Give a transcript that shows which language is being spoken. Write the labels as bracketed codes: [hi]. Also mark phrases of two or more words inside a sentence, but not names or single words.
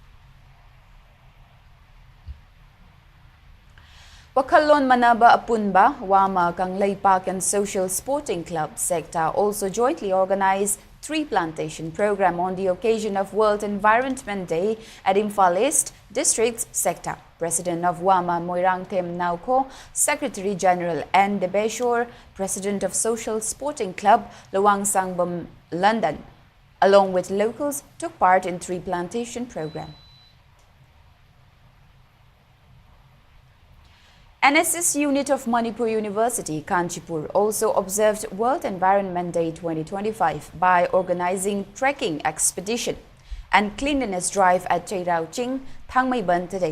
[en] Wakalon Manaba Apunba, Wama Kanglay Park and Social Sporting Club sector also jointly organized tree plantation program on the occasion of World Environment Day at Imphal East District sector. President of Wama Moirang Tem Nauko, Secretary General N. Debeshore, President of Social Sporting Club Luang Sangbam London, along with locals, took part in tree plantation program. NSS unit of Manipur University, Kanchipur, also observed World Environment Day 2025 by organizing trekking expedition and cleanliness drive at Cheirauching, Thangmaiban today.